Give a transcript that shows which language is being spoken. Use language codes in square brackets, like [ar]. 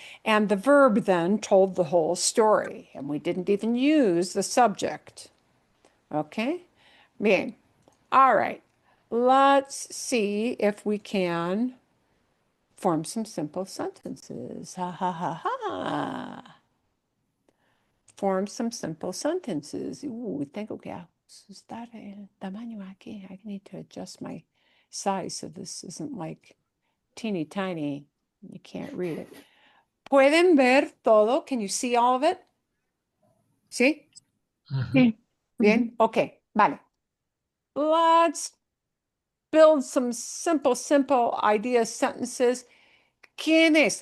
[en] And the verb then told the whole story, and we didn't even use the subject. Okay? Bien. All right. Let's see if we can form some simple sentences. Ha ha ha ha. Form some simple sentences. [es] Tengo que ajustar el tamaño aquí. [en] I need to adjust my size so this isn't like teeny tiny. You can't read it. [es] ¿Pueden ver todo? [en] Can you see all of it? [es] ¿Sí? Sí. Bien? Okay, vale. [en] Let's build some simple idea sentences. [es] ¿Quién es?